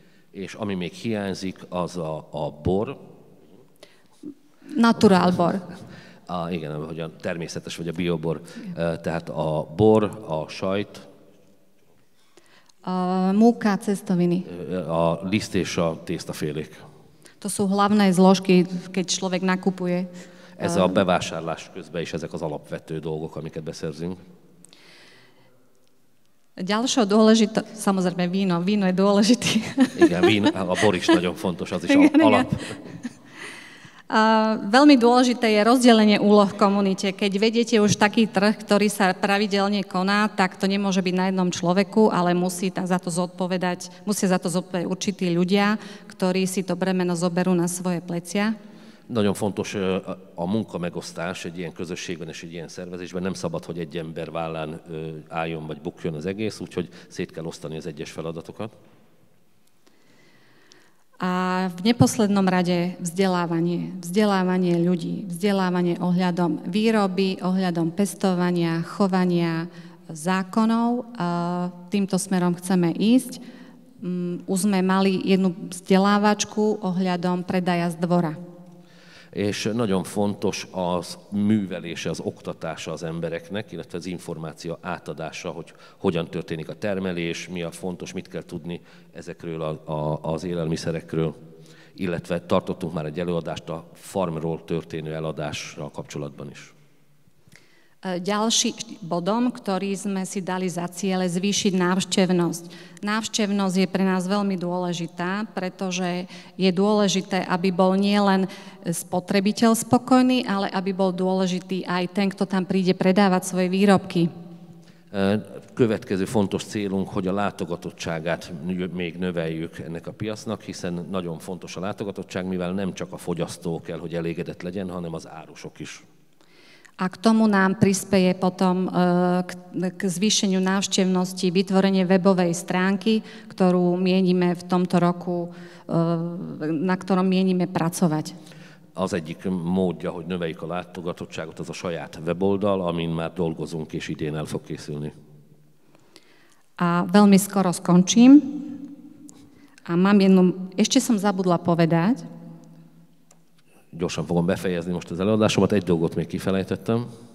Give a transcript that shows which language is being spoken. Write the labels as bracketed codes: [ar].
[hu] És ami még hiányzik, az a bor. Naturál bor. Igen, hogy a természetes vagy a biobor, tehát a bor, a sajt, [sk] múka, cestoviny. [hu] A liszt és a tésztafélék. [sk] To sú hlavné zložky, keď človek nakupuje. [hu] Ez a bevásárlás közben is ezek az alapvető dolgok, amiket beszerzünk. [sk] Ďalšou dôležitá, samozrejme víno je dôležitý. [hu] Igen, a bor is nagyon fontos, az is alap. [sk] Veľmi dôležité je rozdelenie úloh v komunite. Keď vedete už taký trh, ktorý sa pravidelne koná, tak to nemôže byť na jednom človeku, ale musia za to zodpovedať určití ľudia, ktorí si to bremeno zoberú na svoje plecia. [hu] Nagyon fontos a munkamegosztás egy ilyen közösségben és egy ilyen szervezésben. Nem szabad, hogy egy ember vállán álljon vagy bukjon az egész, úgyhogy szét kell osztani az egyes feladatokat. [sk] A v neposlednom rade vzdelávanie ľudí, vzdelávanie ohľadom výroby, ohľadom pestovania, chovania, zákonov. Týmto smerom chceme ísť. už sme mali jednu vzdelávačku ohľadom predaja z dvora. [hu] És nagyon fontos az művelése, az oktatása az embereknek, illetve az információ átadása, hogy hogyan történik a termelés, mi a fontos, mit kell tudni ezekről az élelmiszerekről, illetve tartottunk már egy előadást a farmról történő eladással kapcsolatban is. [sk] Ďalší bodom, ktorý sme si dali za ciele, zvýšiť návštevnosť. Návštevnosť je pre nás veľmi dôležitá, pretože je dôležité, aby bol nielen spotrebiteľ spokojný, ale aby bol dôležitý aj ten, kto tam príde predávať svoje výrobky. [hu] Következő fontos célunk, hogy a látogatottságát még növeljük ennek a piacnak, hiszen nagyon fontos a látogatottság, mivel nem csak a fogyasztó kell, hogy elégedett legyen, hanem az árusok is. [sk] A k tomu nám prispeje potom k zvýšeniu návštevnosti vytvorenie webovej stránky, ktorú mienime v tomto roku, na ktorom mienime pracovať. [hu] Az egyik módja, hogy növeljük a látogatottságot, az a saját weboldal, amin már dolgozunk, és idén el fog készülni. [sk] A veľmi skoro skončím. A mám ešte som zabudla povedať. [hu] Gyorsan fogom befejezni most az előadásomat, egy dolgot még kifelejtettem.